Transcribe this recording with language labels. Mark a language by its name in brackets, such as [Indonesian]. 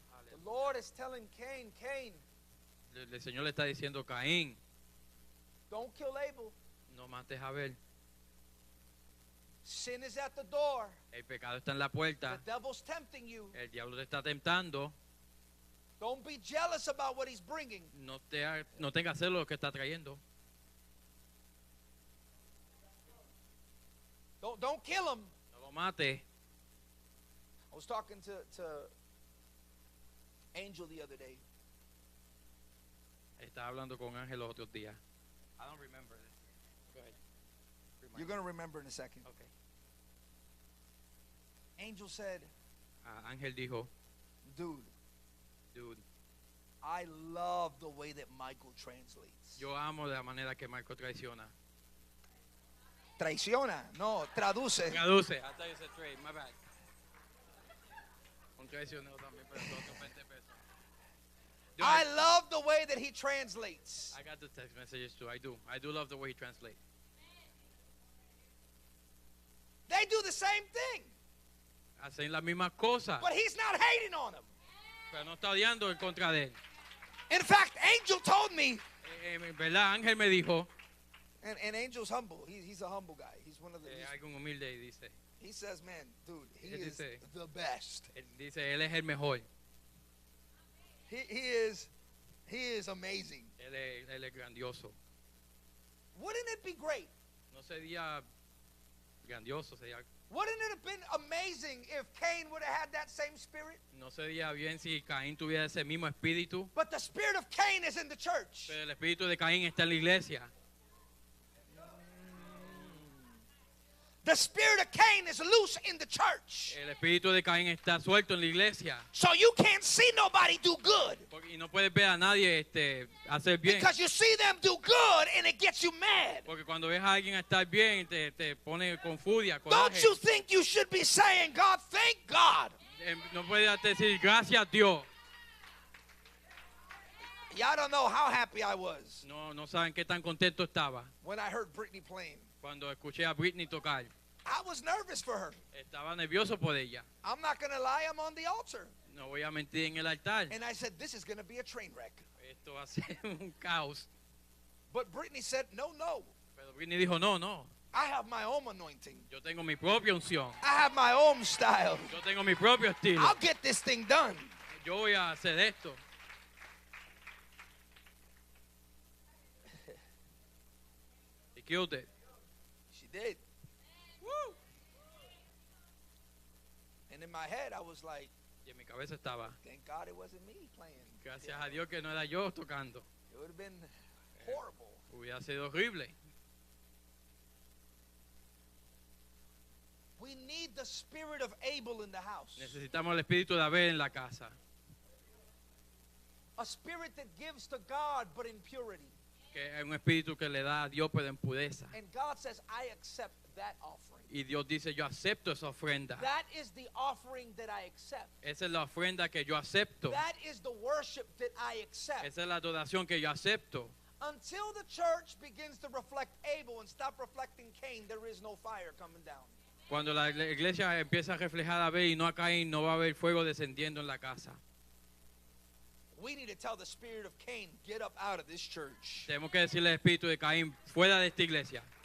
[English] The Lord is telling Cain, Cain, [Spanish] El Señor le está diciendo, Caín, [English] don't kill Abel. [Spanish] no mates a Abel. [English] Sin is at the door. [Spanish] El pecado está en la puerta. [English] The devil's tempting you. [Spanish] El diablo te está tentando. [English] Don't be jealous about what he's bringing. [Spanish] No tengas celo lo que está trayendo. [English] Don't kill him. [Spanish] No lo mate. [English] I was talking to Angel the other day. [Spanish] Estaba hablando con Ángel los otros días. [English] I don't remember this. Go ahead. You're going to remember in a second. Okay. Angel said, [Spanish] Ángel dijo, [English] dude, I love the way that Michael translates. [Spanish] yo amo la manera que Marco traiciona. Traiciona, no, traduce. Traduce. [English] I thought you said trade. My bad. [Spanish] Un traicionero también, pero son 20 pesos. [English] I love the way that he translates. I got the text messages too. I do love the way he translates. They do the same thing, [Spanish] Hacen las mismas cosas, [English] but he's not hating on them. [Spanish] pero no está odiando en contra de él. [English] In fact, Angel told me, [Spanish] ¿Verdad? Ángel me dijo, [English] and Angel's humble. He's a humble guy. He's one of the. [Spanish] algún humilde, dice. [English] He says, man, dude, he [Spanish] Él [English] is [Spanish] dice- [English] the best. [Spanish] Él dice, él es el mejor. [English] He is amazing. [Spanish] Él es grandioso. [English] Wouldn't it be great? [Spanish] No sería grandioso, [English] Wouldn't it have been amazing if Cain would have had that same spirit? [Spanish] no sería bien si Caín tuviera ese mismo espíritu, [English] But the spirit of Cain is in the church. [Spanish] pero el espíritu de Caín está en la iglesia. [English] The spirit of Cain is loose in the church. [Spanish] El espíritu de Caín está suelto en la iglesia. [English] So you can't see nobody do good. [Spanish] Y no puedes ver a nadie hacer bien. [English] Because you see them do good and it gets you mad. [Spanish] Porque cuando ves a alguien estar bien, te pone con furia, [English] Don't [Spanish] coraje. [English] you think you should be saying, God, thank God? [Spanish] No puedes decir gracias Dios. [English] Y'all don't know how happy I was [Spanish] No saben qué tan contento estaba [English] when I heard Britney playing. [Spanish] cuando escuché a Britney tocar. [English] I was nervous for her. [Spanish] Estaba nervioso por ella. [English] I'm not going to lie, I'm on the altar. [Spanish] No voy a mentir en el altar. [English] And I said, this is going to be a train wreck. [Spanish] Esto va a ser un caos. [English] But Britney said, no. [Spanish] Pero Britney dijo, no. [English] I have my own anointing. [Spanish] Yo tengo mi propia unción. [English] I have my own style. [Spanish] Yo tengo mi propio estilo. [English] I'll get this thing done. [Spanish] Yo voy a hacer esto. [English] He killed it. She did. Woo! And in my head, I was like, [Spanish] Y en mi cabeza estaba, [English] thank God it wasn't me playing. [Spanish] gracias a Dios que no era yo tocando. [English] It would have been horrible. [Spanish] Hubiera sido horrible. [English] We need the spirit of Abel in the house. [Spanish] Necesitamos el espíritu de Abel en la casa. [English] A spirit that gives to God but in purity. [Spanish] Que es un espíritu que le da a Dios pero en pureza. [English] And God says, I accept that offering. [Spanish] Y Dios dice, yo acepto esa ofrenda. [English] That is the offering that I accept. [Spanish] Esa es la ofrenda que yo acepto. [English] That is the worship that I accept. [Spanish] Esa es la adoración que yo acepto. [English] Until the church begins to reflect Abel and stop reflecting Cain, there is no fire coming down. [Spanish] Cuando la iglesia empieza a reflejar a Abel y no a Caín, no va a haber fuego descendiendo en la casa. [English] We need to tell the spirit of Cain, get up out of this church. [Spanish] Tenemos que decirle al espíritu de Caín, fuera de esta iglesia.